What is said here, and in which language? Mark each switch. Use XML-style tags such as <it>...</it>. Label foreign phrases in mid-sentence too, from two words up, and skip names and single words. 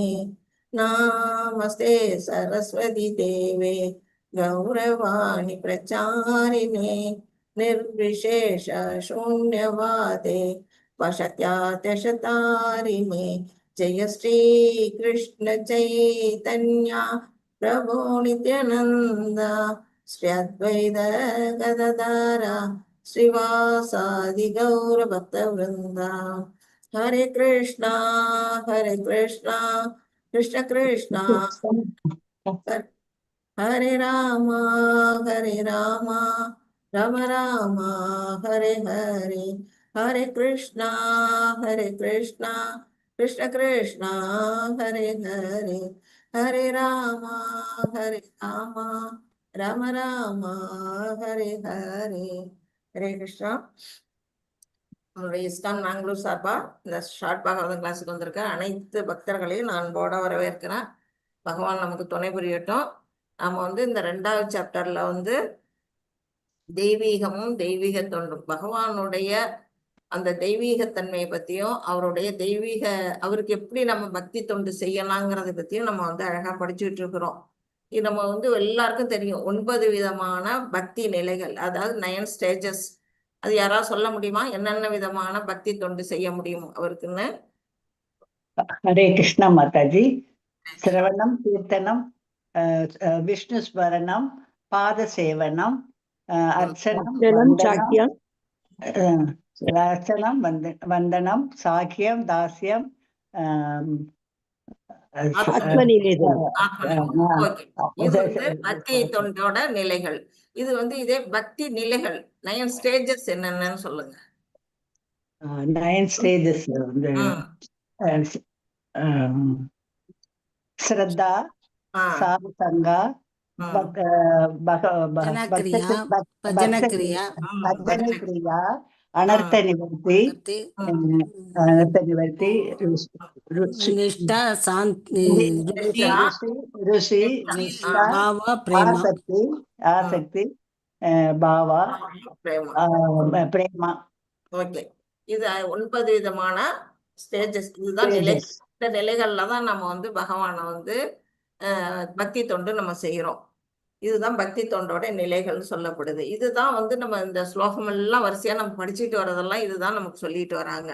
<sa>नमस्ते सरस्वती देवे गौरवाणी प्रचारिणे निर्विशेष शून्यवादे वशत्यात्यशतारिणे. जय श्री कृष्ण चैतन्य प्रभो नित्यानंद श्री अद्वैत गदाधर श्रीवासादि गौर भक्त वृंदा. हरे कृष्णा कृष्ण कृष्णा हरे राम राम राम हरे हरे. हरे कृष्णा कृष्ण कृष्णा हरे हरे. हरे राम राम राम हरे हरे. हरे कृष्णा.</sa> <ta>நம்மளுடைய இஸ்கான் மேங்களூர் சார்பா இந்த ஷார்ட் பாகவதம் கிளாஸுக்கு வந்திருக்க அனைத்து பக்தர்களையும் நான் போட வரவேற்கிறேன். பகவான் நமக்கு துணை புரியட்டும். நாம வந்து இந்த 2வது சாப்டர்ல வந்து தெய்வீகமும் தெய்வீக தொண்டும், பகவானுடைய அந்த தெய்வீகத்தன்மையை பத்தியும் அவருக்கு எப்படி நம்ம பக்தி தொண்டு செய்யலாங்கிறத பத்தியும் நம்ம வந்து அழகா படிச்சுட்டு இருக்கிறோம். இது நம்ம வந்து எல்லாருக்கும் தெரியும், 9 விதமான பக்தி நிலைகள், அதாவது 9 ஸ்டேஜஸ். அது யாராவது சொல்ல முடியுமா, என்னென்ன விதமான பக்தி தொண்டு செய்ய முடியும் அவருக்குன்னு?</ta> <hi>हरे कृष्णा माता जी।</hi> <sa>श्रवणम कीर्तनम विष्णु स्मरणम पाद सेवनम अर्चनम साख्यम अर्चनम वंदनम साख्यम दास्यम आत्मनिवेदन।</sa> <ta>ஓகே, இது வந்து பக்தி தொண்டோட நிலைகள். இது வந்து இதே பக்தி நிலைகள் 9 ஸ்டேஜஸ் என்னென்னு சொல்லுங்க.</ta> <sa>9 stages. श्रद्धा, साधुसंगा, भजन क्रिया, अनर्थ निवृत्ति, निष्ठा, शांति, ऋषि, भाव, प्रेम, आसक्ति, भाव, प्रेम.</sa> <ta>ஓகே, இது 9 விதமான ஸ்டேஜஸ். இதுதான் நிலை. இந்த நிலைகள்ல தான் நம்ம வந்து பகவானை வந்து பக்தி தொண்டு நம்ம செய்யறோம். இதுதான் பக்தி தொண்டோட நிலைகள்னு சொல்லப்படுது. இதுதான் வந்து நம்ம இந்த ஸ்லோகம் எல்லாம் வரிசையா நம்ம படிச்சுட்டு வர்றதெல்லாம் இதுதான் நமக்கு சொல்லிட்டு வராங்க.</ta>